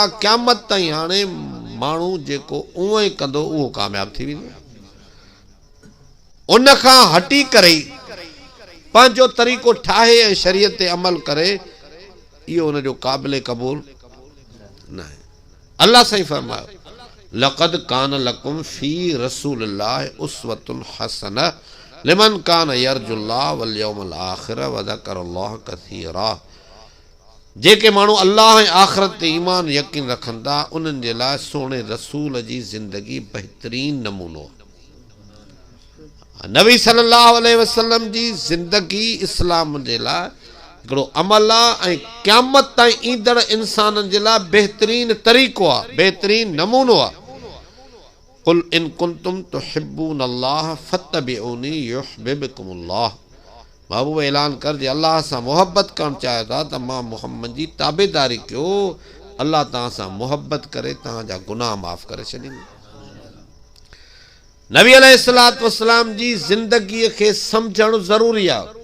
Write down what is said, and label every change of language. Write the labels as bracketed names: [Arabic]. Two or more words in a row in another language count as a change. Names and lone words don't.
[Sindhi] क़यामत ताईं हाणे माण्हू जेको उहो ई कंदो उहो कामयाबु थी वेंदो। उन खां हटी करे पंहिंजो तरीक़ो ठाहे ऐं शरीयत ते अमल करे, इहो उनजो क़ाबिल क़बूल न आहे। अल्लाह साईं फरमायो, [Arabic] لقد كان لكم في رسول الله أسوة حسنة لمن كان يرجو الله واليوم الآخر وذكر الله كثيرا. [Sindhi] जेके माण्हू अल्लाह ऐं आख़िरत ते ईमान यकीन रखनि था, उन्हनि जे लाइ सोणे रसूल जी ज़िंदगी बहितरीन नमूनो। नबी [Arabic] صلى الله عليه وسلم [Sindhi] जी ज़िंदगी इस्लाम जे लाइ हिकिड़ो अमल आहे ऐं क़यामत ताईं ईंदड़ इंसाननि जे लाइ बहितरीन तरीक़ो आहे, बहितरीन नमूनो आहे। [Arabic] قل إن كنتم تحبون الله فاتبعوني يحببكم الله. [Sindhi] महबूब ऐलान कर, जे अल्लाह सां मोहब्बत करणु चाहियो था त मां मुहम्मद जी ताबेदारी कयो। अल्लाह तव्हां सां मोहब्बत करे तव्हांजा गुनाह माफ़ करे छॾींदो। नबी [Arabic] عليه الصلاة والسلام [Sindhi] जी ज़िंदगीअ खे सम्झणु ज़रूरी आहे।